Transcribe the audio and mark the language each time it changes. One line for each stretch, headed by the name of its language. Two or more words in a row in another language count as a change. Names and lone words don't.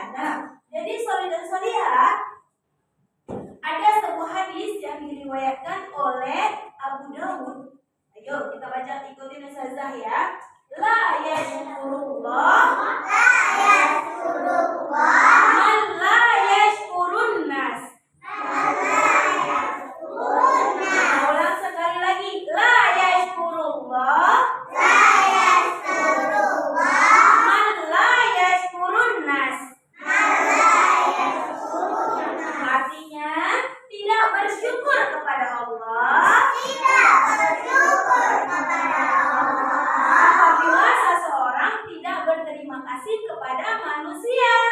Indonesian: Nah, jadi Soli dan Soliha, ada sebuah hadis yang diriwayatkan oleh Abu Dawud. Ayo kita baca, ikutin Ustazah ya.
Arabic: لا يشكر الله من لا يشكر الناس.
Indonesian: Ulang sekali lagi.
Arabic: لا يشكر الله من لا يشكر الناس.
Indonesian: Artinya tidak bersyukur kepada Allah. Apabila seseorang tidak berterima kasih kepada manusia.